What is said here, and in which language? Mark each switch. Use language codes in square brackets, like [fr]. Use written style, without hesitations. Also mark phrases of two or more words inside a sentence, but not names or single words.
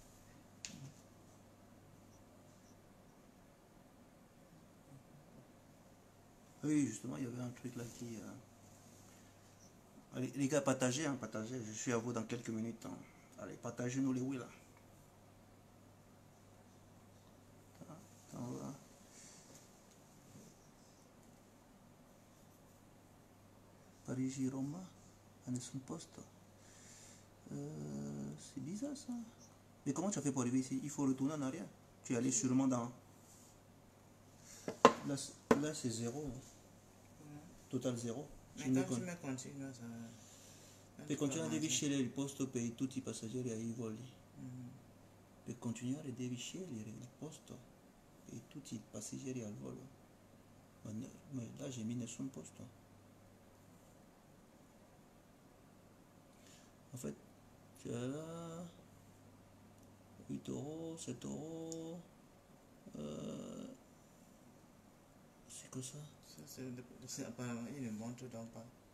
[fr] Oui, justement, il y avait un truc là qui... Allez, les gars, partagez, hein, partagez. Je suis à vous dans quelques minutes. Hein. Allez, partagez-nous les oui, là. Attends, voilà. Parigi-Roma, à [it] Nessun Posto. [fr] C'est bizarre, ça. Mais comment tu as fait pour arriver ici? Il faut retourner en arrière. Tu es allé sûrement dans... Là c'est zéro. Total zéro. Mais quand tu me continues, ça... [it] Per continuare devi scegliere il posto per tutti i passeggeri ai voli. Per continuare devi scegliere il posto per tutti i passeggeri al volo. [fr] Mais là j'ai mis [it] nessun posto. [fr] En fait, tu as là 8 euros, 7 euros. C'est que ça? C'est apparemment, il ne montre donc pas.